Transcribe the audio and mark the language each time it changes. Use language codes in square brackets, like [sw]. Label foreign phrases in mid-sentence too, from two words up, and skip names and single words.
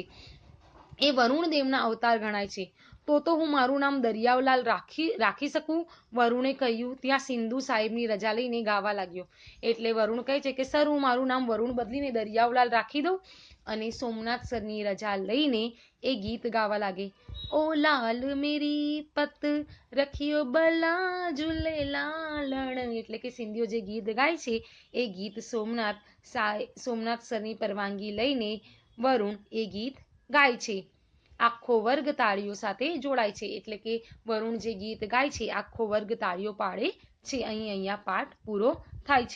[gu] એ વરુણ દેવના અવતાર ગણાય છે. તો હું મારું નામ દરિયાવલાલ રાખી શકું? વરુણે કહ્યું. ત્યાં સિંધુ સાહેબની રજા લઈને ગાવા લાગ્યો. એટલે વરુણ કહે છે કે સર, હું મારું નામ વરુણ બદલીને દરિયાવલાલ રાખી દઉં. અને સોમનાથ સરની રજા લઈને એ ગીત ગાવા લાગે. [sd] ओ लाल मेरी पत रखियो बला झूलेलालण. [gu] એટલે કે સિંધીઓ જે ગીત ગાય છે એ ગીત સોમનાથ સરની પરવાનગી લઈને વરુણ એ ગીત ગાય છે. આખો વર્ગ તાળીઓ સાથે જોડાય છે. એટલે કે વરુણ જે ગીત ગાય છે આખો વર્ગ તાળીઓ પાડે છે. અહીંયા પાઠ પૂરો થાય છે.